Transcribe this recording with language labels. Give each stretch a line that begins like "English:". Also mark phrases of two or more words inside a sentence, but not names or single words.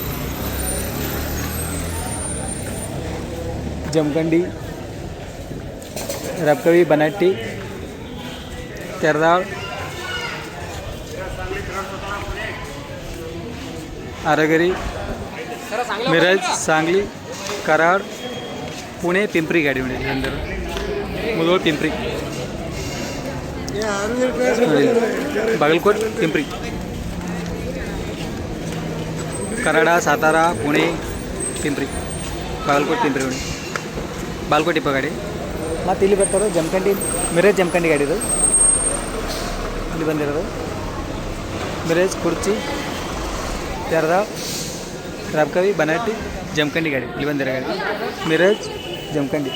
Kannada: ಜಮಖಂಡಿ ರಬಕವಿ ಬನಾಟಿ ತೆರದಾಳ್ ಆರೋಗ್ಯರಿ ಮಿರಾಜ್ सांगली कराड पुणे पिंपरी ಗಾಡಿ ನೋಡಿ अंदर मुदोळ पिंपरी बागलकोट पिंपरी कराडा सातारा पुणे पिंपरी बागलकोट पिंपरी ನೋಡಿ ಬಾಗಲಕೋಟ್ ಡಿಪೋ ಗಾಡಿ. ಮತ್ತು ಇಲ್ಲಿ ಬರ್ತಾರೋ ಜಮಖಂಡಿ ಮಿರಾಜ್ ಜಮಖಂಡಿ ಗಾಡಿ, ಇದು ಇಲ್ಲಿ ಬಂದಿರೋದು ಮಿರಾಜ್ ಕುರ್ಚಿ ತೆರದಾಳ್ ರಬಕವಿ ಬನಾಟಿ ಜಮಖಂಡಿ ಗಾಡಿ ಇಲ್ಲಿ ಬಂದಿರೋ ಗಾಡಿ, ಮಿರಾಜ್ ಜಮಖಂಡಿ.